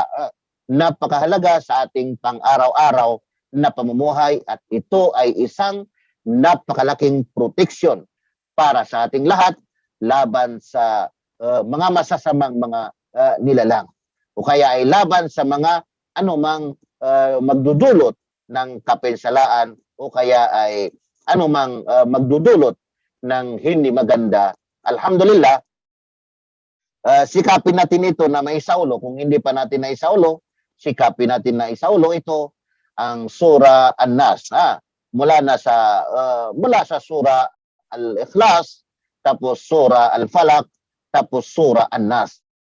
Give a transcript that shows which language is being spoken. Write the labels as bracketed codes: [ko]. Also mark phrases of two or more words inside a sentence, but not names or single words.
[tl] Napakahalaga sa ating pang-araw-araw na pamumuhay at ito ay isang napakalaking protection para sa ating lahat laban sa mga masasamang mga nilalang o kaya ay laban sa mga anumang magdudulot ng kapensalaan o kaya ay anumang magdudulot ng hindi maganda alhamdulillah, sikapin natin ito na maisaulo. Kung hindi pa natin naisaulo, sikapin natin na isaulo ito ang Surah An-Nas. Mula sa Surah Al-Ikhlas, tapos Surah Al-Falaq, tapos Surah An-Nas.